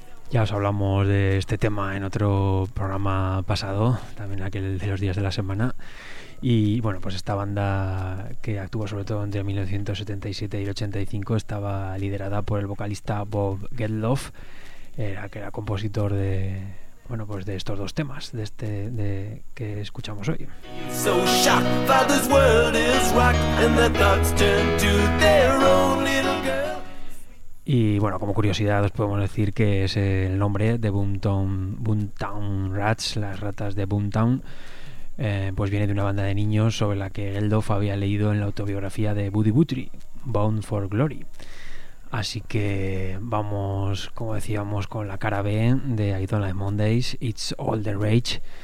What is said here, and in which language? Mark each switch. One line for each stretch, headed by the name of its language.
Spanish: Ya os hablamos de este tema en otro programa pasado, también aquel de los días de la semana. Y bueno, pues esta banda que actuó sobre todo entre 1977 y el 85 estaba liderada por el vocalista Bob Geldof, que era compositor de, bueno, pues de estos dos temas de este de que escuchamos hoy.
English: So shocked by this world is rocked and the thoughts turn to their own little girl.
Spanish: Y bueno, como curiosidad os podemos decir que es el nombre de Boomtown Rats, las ratas de Boomtown, pues viene de una banda de niños sobre la que Geldof había leído en la autobiografía de Buddy Guthrie, Bound for Glory. Así que vamos, como decíamos, con la cara B de I Don't Like Mondays, It's All the Rage.